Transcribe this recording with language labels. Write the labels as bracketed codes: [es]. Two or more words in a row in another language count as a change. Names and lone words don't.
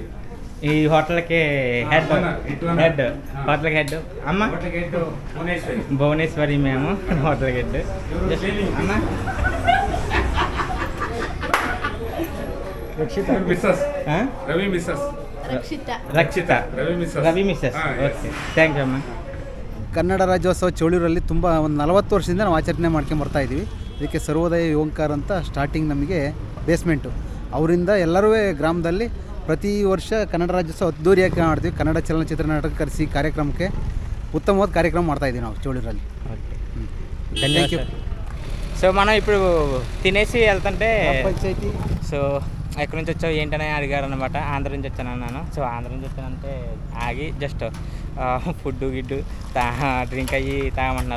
[te] ఈ హోటల్కి హెడ్ హోటల్కి హెడ్ అమ్మ భువనేశ్వరి. భువనేశ్వరి మేము హోటల్కి హెడ్ అమ్మ. మిస్సెస్ ఆ? రవి మిస్సెస్. [kn] ರಕ್ಷಿತಾ. ರವಿ ಮಿಸ್ಸಸ್. ಓಕೆ, [en] thank you [kn] ಅಮ್ಮ. ಕನ್ನಡ ರಾಜ್ಯೋತ್ಸವ ಚೋಳೂರಲ್ಲಿ ತುಂಬ ಒಂದು 40 ವರ್ಷದಿಂದ ನಾವು ಆಚರಣೆ ಮಾಡ್ಕೊಂಡು ಬರ್ತಾ ಇದ್ದೀವಿ. ಇದಕ್ಕೆ ಸರ್ವೋದಯ ಓಂಕಾರ ಅಂತ ಸ್ಟಾರ್ಟಿಂಗ್ ನಮಗೆ ಬೇಸ್ಮೆಂಟು. ಅವರಿಂದ ಎಲ್ಲರೂ ಗ್ರಾಮದಲ್ಲಿ ಪ್ರತಿ ವರ್ಷ ಕನ್ನಡ ರಾಜ್ಯೋತ್ಸವ ಅದ್ದೂರಿಯಾಗಿ ಮಾಡ್ತೀವಿ. ಕನ್ನಡ ಚಲನಚಿತ್ರ ನಾಟಕ ಕರೆಸಿ ಕಾರ್ಯಕ್ರಮಕ್ಕೆ [te] ఉత్తమవాద కార్యక్రమం [kn] ಮಾಡ್ತಾಯಿದ್ದೀವಿ ನಾವು చోళూರಲ್ಲಿ. [en] Thank you. [te] సో మనం ఇప్పుడు తినేసి వెళ్తుంటే పంచాయతీ సో ఎక్కడి నుంచి వచ్చావు ఏంటని అడిగారు అనమాట. ఆంధ్ర నుంచి వచ్చాను అన్నాను. సో ఆంధ్ర నుంచి వచ్చానంటే ఆగి [en] just food [te] గిడ్డు డ్రింక్ అయ్యి తాగమంటున్నారు.